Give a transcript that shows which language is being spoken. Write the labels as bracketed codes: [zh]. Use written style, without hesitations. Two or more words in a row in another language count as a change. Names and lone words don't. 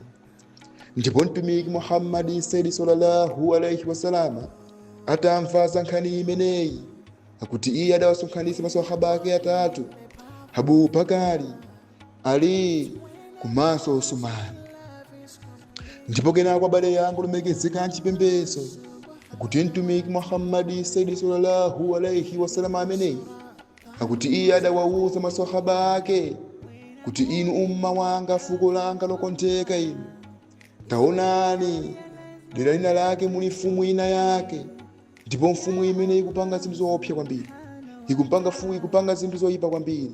[ny] Ndipo mtumiki Muhammadi [ar] صلى الله عليه وسلم [ny] atamva za nkhani imeneyi akuti iye adawasonkhanitsa maswahaba ake atatu, Abubakari, Ali komanso Usmani. Ndipo kenako abale yangu lemekezeka mchipembedzo akuti mtumiki Muhammadi Sayyidi [ar] صلى الله عليه وسلم [ny] ameneyi akuti iye adawauza maswahaba ake kuti inu umma wanga, fuko langa lokontheka inu, taonani dera lina lake muli mfumu ina yake, ndipo mfumu imene ikupanga zinthu zoopsa kwambiri, ikupanga zinthu zoyipa kwambiri.